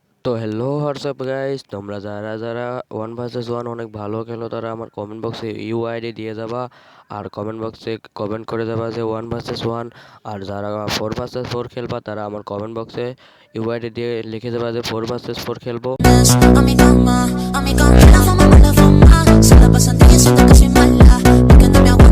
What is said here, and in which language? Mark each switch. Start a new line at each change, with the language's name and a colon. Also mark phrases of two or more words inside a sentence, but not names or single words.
Bangla: তো
English: hello WhatsApp guys,
Bangla: তোমরা যারা যারা 1 vs 1 অনেক ভালো খেলো তারা আমার
English: comment box
Bangla: ইউআইডি দিয়ে যাবা। আর
English: comment box
Bangla: কমেন্ট করে যাবা যে 1 vs 1। আর যারা 4 vs 4 খেলবা তারা আমার
English: comment box
Bangla: ইউআইডি দিয়ে লিখে যাবা যে 4 vs 4 খেলবো।
Spanish: A mi cama, a mi cama, la fama, la fama. Se la pasan de que siento que soy mala, porque no me